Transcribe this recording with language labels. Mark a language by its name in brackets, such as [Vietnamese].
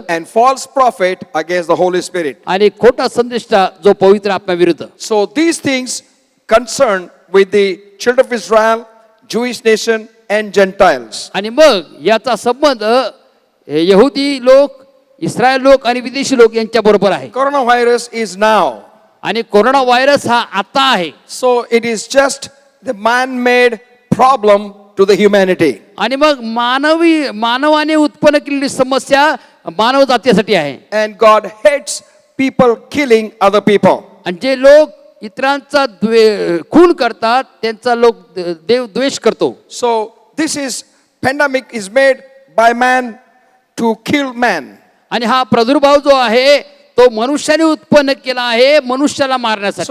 [English] and false prophet against the Holy Spirit. [Marathi] आणि खोटा संदेष्टा जो पवित्र आत्म्याविरुद्ध. [English] So these things concern with the children of Israel, Jewish nation and Gentiles. [Marathi] आणि मग याचा संबंध यहुदी लोक, इस्रायल लोक आणि विदेशी लोक यांच्या बरोबर आहे. [English] Coronavirus is now. [Marathi] आणि कोरोना व्हायरस हा आता आहे. [English] So it is just the man-made problem to the humanity. [Marathi] आणि मग मानवाने उत्पन्न केलेली समस्या मानव जातीसाठी आहे. [English] And God hates people killing other people. [Marathi] आणि जे लोक इतरांचा खून करतात त्यांचा लोक देव द्वेष करतो. [English] So this is pandemic is made by man to kill man. [Marathi] आणि हा प्रादुर्भाव जो आहे तो मनुष्याने उत्पन्न केला आहे मनुष्याला मारण्यासाठी.